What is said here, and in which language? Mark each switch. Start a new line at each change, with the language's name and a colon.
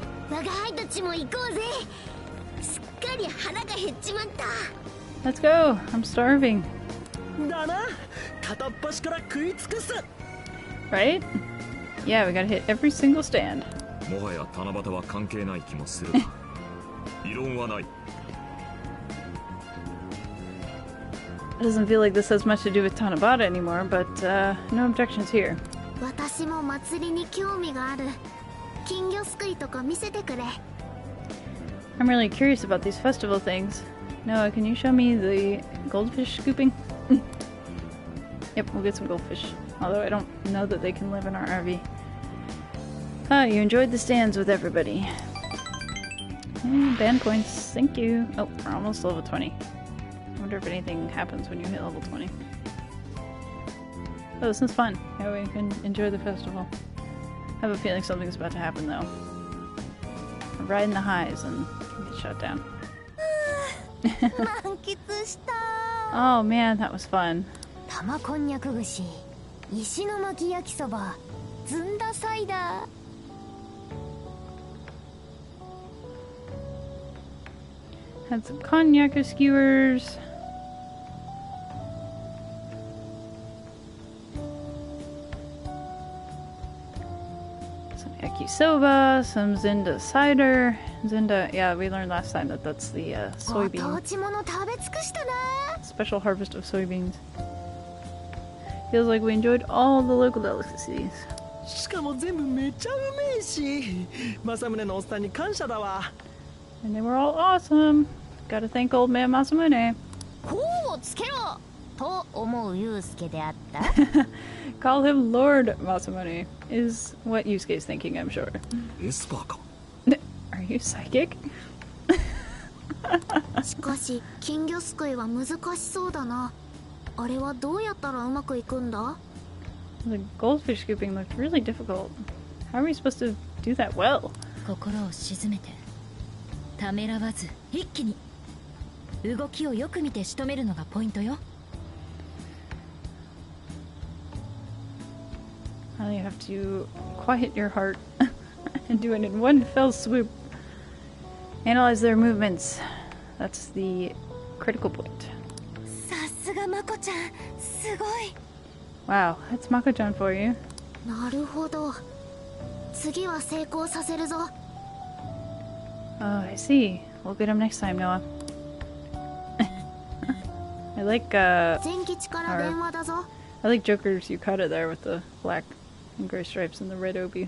Japanese: 我が輩たちも行こうぜ。すっかり腹が減っちまった。
English: Let's go! I'm starving.
Japanese: だな、片っ端から食い尽くす。
English: Right? Yeah, we gotta hit every single stand.
Japanese: もはや七夕は関係ない気もするが異論はない。
English: It doesn't feel like this has much to do with Tanabata anymore, but no objections here.
Japanese: 私も祭りに興味がある。金魚すくいとか見せてくれ。
English: I'm really curious about these festival things. Noah, can you show me the goldfish scooping? Yep, we'll get some goldfish. Although I don't know that they can live in our RV. Ah, you enjoyed the stands with everybody. And band coins, thank you. Oh, we're almost level 20. I wonder if anything happens when you hit level 20. Oh, this is fun. Yeah, we can enjoy the festival. I have a feeling something's about to happen though. We're riding the highs and get shut down.
Japanese: 満喫した。
English: Oh man, that was fun.
Japanese: 玉こんにゃく串、石の巻き焼きそば、ずんだサイダー。
English: Had some konnyaku skewers. Some yakisoba, some Zinda cider. Zinda, yeah, we learned last time that that's the
Japanese: ご
English: soybean
Japanese: 当地もの食べ尽くしたな。
English: special harvest of soybeans. Feels like we enjoyed all the local delicacies.
Japanese: しかも全部めっちゃうめえし、政宗のおっさんに感謝だわ。
English: And they were all awesome. Gotta thank old man Masamune.
Japanese: こうつけろと思うユウスケであった。
English: Call him Lord Masamune is what Yusuke's thinking, I'm sure.
Japanese: エスパーか。
English: Are you psychic?
Japanese: しかし金魚すくいは難しそうだな。あれはどうやったらうまくいくんだ？
English: The goldfish scooping looked really difficult. How are we supposed to do that well?
Japanese: 心を静めてためらわず一気に動きをよく見て仕留めるのがポイントよ。
English: You have to quiet your heart and do it in one fell swoop. Analyze their movements. That's the critical point.
Japanese: さすがまこちゃん、すごい。
English: Wow, that's Mako-chan for you.
Japanese: なるほど。次は成功させるぞ。
English: Oh, I see. We'll get him next time, Noah. I like
Japanese: 全吉から電話だぞ。
English: I like Joker's yukata there with the black and gray stripes and the red obi.